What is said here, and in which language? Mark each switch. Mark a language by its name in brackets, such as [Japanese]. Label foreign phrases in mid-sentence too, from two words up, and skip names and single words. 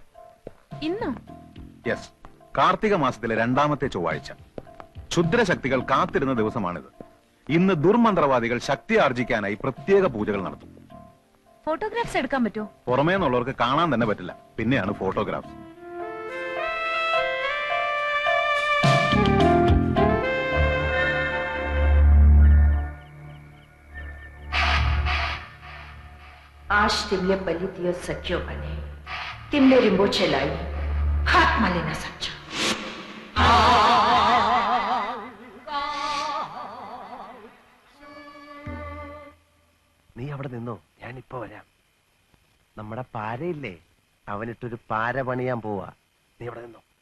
[Malayalam] ഇന്നോ? യെസ്, കാർത്തിക മാസത്തിലെ 2ാമത്തെ ചൊവ്വാഴ്ച. ക്ഷുദ്രശക്തികൾ കാത്തിരുന്ന ദിവസമാണിത്. ഇന്ന് ദുർമന്ത്രവാദികൾ ശക്തി ആർജിക്കാനായി പ്രത്യേക പൂജകൾ നടത്തും. ഫോട്ടോഗ്രാഫ്സ് എടുക്കാൻ പറ്റുമോ? പുറമേ നിന്നുള്ളവർക്ക് കാണാൻ തന്നെ പറ്റില്ല, പിന്നെയാണ് ഫോട്ടോഗ്രാഫ്സ്. [Nepali] आज तिमले बलि दियो सख्यो बने, तिमले रिंबो चलाई, हाथ माले ना समझा. [Malayalam] നീ അവിടെ നിന്നോ, ഞാനിപ്പോ വരാം. നമ്മുടെ പാരയില്ലേ, അവനിട്ടൊരു പാര പണിയാൻ പോവാ. നീ അവിടെ നിന്നോ.